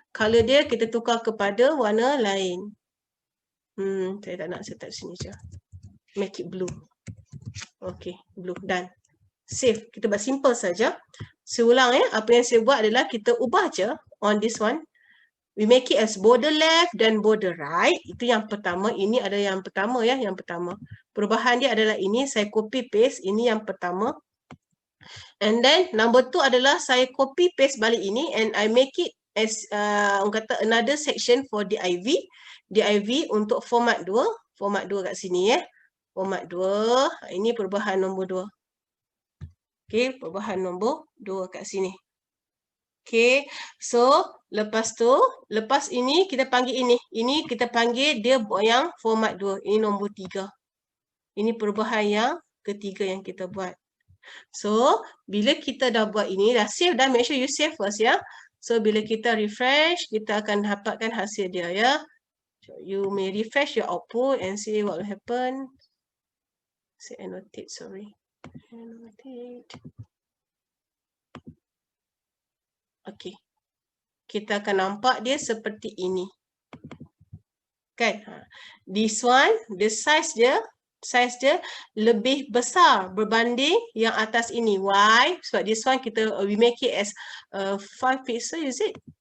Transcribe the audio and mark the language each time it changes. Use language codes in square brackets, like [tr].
[ms] Color dia kita tukar kepada warna lain. Saya tak nak, saya tak sini je. [en] Make it blue. [ms] Okay. Blue. Done. Save. Kita buat simple saja. Saya ulang ya. Apa yang saya buat adalah kita ubah je [en] on this one. We make it as border left dan border right. [ms] Itu yang pertama. Ini ada yang pertama ya. Yang pertama. Perubahan dia adalah ini. Saya copy paste. Ini yang pertama. [en] And then number 2 [ms] adalah saya copy paste balik ini. [en] And I make it as [ms] orang kata [en] another section for div. [ms] Div untuk format 2. Format 2 kat sini ya. Format 2. Ini perubahan nombor 2. Okay. Perubahan nombor 2 kat sini. Okay, so lepas ini kita panggil ini. Ini kita panggil dia yang format 2. Ini nombor 3. Ini perubahan yang ketiga yang kita buat. So, bila kita dah buat ini, dah save dah, [en] make sure you save first [ms] ya. So, bila kita refresh, kita akan dapatkan hasil dia ya. [en] So, you may refresh your output and see what will happen. Say annotate, sorry. Annotate. Okay. [ms] Kita akan nampak dia seperti ini. Kan? [en] This one, the size [ms] dia lebih besar berbanding yang atas ini. [en] Why? [ms] Sebab [en] this one we make it as 5 pixel, is it?